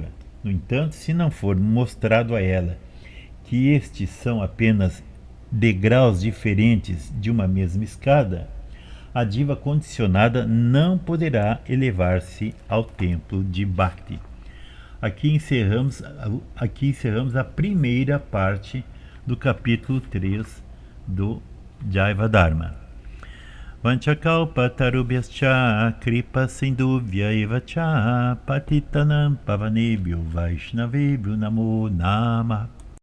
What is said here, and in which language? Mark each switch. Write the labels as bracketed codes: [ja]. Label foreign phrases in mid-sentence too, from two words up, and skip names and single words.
[pt] No entanto, se não for mostrado a ela que estes são apenas degraus diferentes de uma mesma escada, a diva condicionada não poderá elevar-se ao templo de Bhakti. Aqui encerramos a primeira parte do capítulo 3 do Jaiva Dharma. [sa] वाञ्छाकल्पतरुभ्यश्च कृपा सिन्धुव्य एव च पतितानां पावनेभ्यो वैष्णवेभ्यो नमो नमः.